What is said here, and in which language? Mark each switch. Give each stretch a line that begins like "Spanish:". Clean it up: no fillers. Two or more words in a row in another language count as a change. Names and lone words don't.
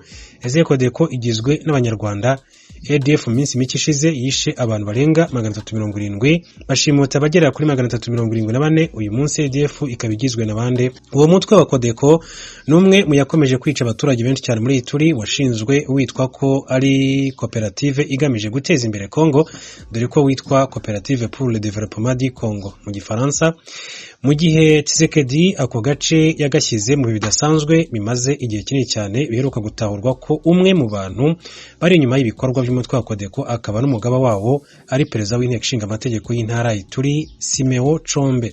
Kinyarwanda: Ese Codeco igizwe n'abanyarwanda. ADF mu minsi mike ishize yishe abantu barenga 370 bashimuta bagera kuri 374. Uyu munsi ADF ikaba igizwe n'abande. Uwo mutwe wa Codeco numwe mu yakomeje kwica abaturage benshi cyane muri Ituri, washinzwe witwa ko ari koperative igamije guteza imbere Kongo, dore ko witwa Coopérative pour le développement du Congo mu Gifaransa. Mu gihe Tshisekedi ako gace yagashyize mu bidasanzwe bimaze igihe kinini cyane, biheruka gutahurwa ko umwe mu bantu bari inyuma y'ibikorwa by'umutwe wa Codeco akaba n'umugaba wawo ari perezida w'inteko ishinga amategeko y'intara Ituri Simeo Chombe.